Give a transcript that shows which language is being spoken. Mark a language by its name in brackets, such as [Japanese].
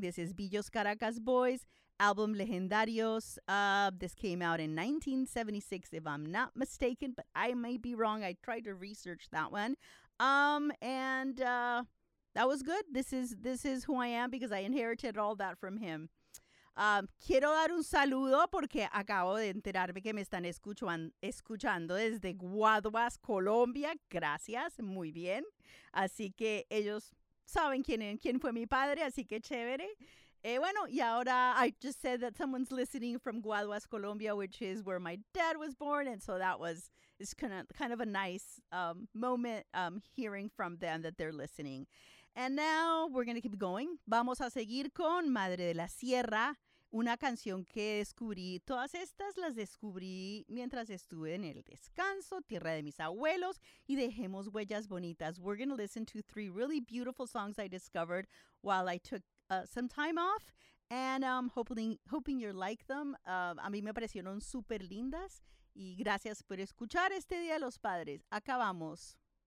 [English] This is Billos Caracas Boys, album Legendarios. This came out in 1976, if I'm not mistaken, but I may be wrong. I tried to research that one. That was good. This is who I am because I inherited all that from him. [Spanish] Quiero dar un saludo porque acabo de enterarme que me están escuchando desde Guaduas, Colombia. Gracias. Muy bien. Así que ellos saben quién fue mi padre. Así que chévere. Bueno, y ahora [English] I just said that someone's listening from Guaduas, Colombia, which is where my dad was born. And so that was kind of a nice moment hearing from them that they're listening. And now we're going to keep going. [Spanish] Vamos a seguir con Madre de la Sierra, una canción que descubrí. Todas estas las descubrí mientras estuve en el descanso, tierra de mis abuelos, y dejemos huellas bonitas. [English] We're going to listen to three really beautiful songs I discovered while I took some time off, and hoping you like them. [Spanish] A mí me parecieron súper lindas, y gracias por escuchar este Día de los Padres. Acabamos.